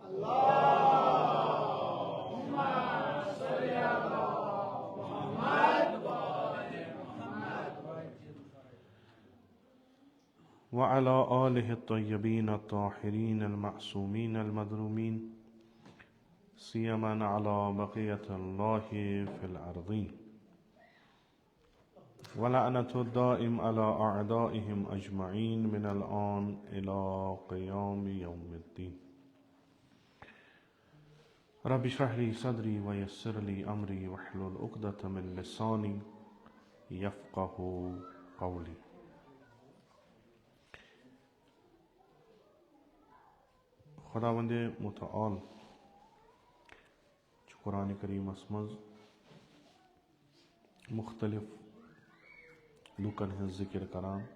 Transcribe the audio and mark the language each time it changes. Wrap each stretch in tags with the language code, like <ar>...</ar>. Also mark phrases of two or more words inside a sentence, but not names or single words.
<ar>وعلى آله الطيبين الطاهرين المعصومين المظلومين، سيما على بقية الله في الأرضين، ولعنة الدائم على أعدائهم أجمعين من الآن إلى قيام يوم الدين. رب اشرح لي صدري ويسر لي أمري واحلل عقدة من لساني يفقه قولي.</ar> <ks>خداوند متعال قرآن کریمس منٛز مختلف لوکن ہنٛز ذکر کران,</ks>